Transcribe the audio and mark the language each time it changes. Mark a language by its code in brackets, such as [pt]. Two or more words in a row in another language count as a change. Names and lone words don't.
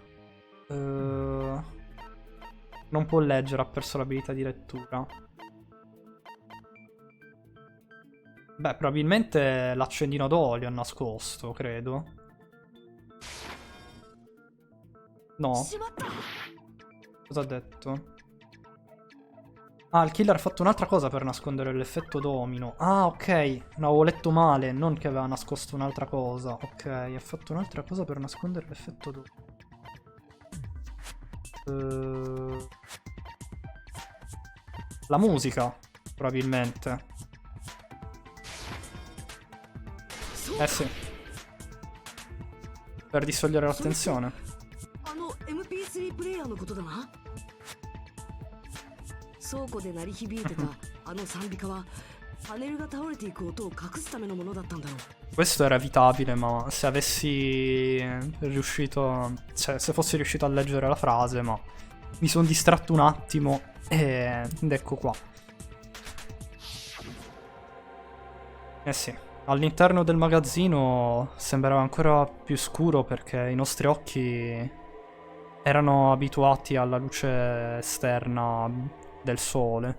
[it] Non può leggere, ha perso l'abilità di lettura. Beh, probabilmente l'accendino d'olio ha nascosto, credo. No. [ja] しまった。 [it] Cosa ha detto? Ah, il killer ha fatto un'altra cosa per nascondere l'effetto domino. Ah, ok. No, avevo letto male, non che aveva nascosto un'altra cosa. Ok, ha fatto un'altra cosa per nascondere l'effetto domino. La musica, probabilmente. Eh sì. Per distogliere l'attenzione. [ja] あの MP3 プレイヤーのことだな。倉庫で鳴り響いてたあの賛美歌はパネルが倒れていく音を隠すためのものだったんだろう。 [it] Questo era evitabile, ma se avessi riuscito... Cioè, se fossi riuscito a leggere la frase, ma... Mi sono distratto un attimo ed ecco qua. Eh sì, all'interno del magazzino sembrava ancora più scuro perché i nostri occhi erano abituati alla luce esterna del sole.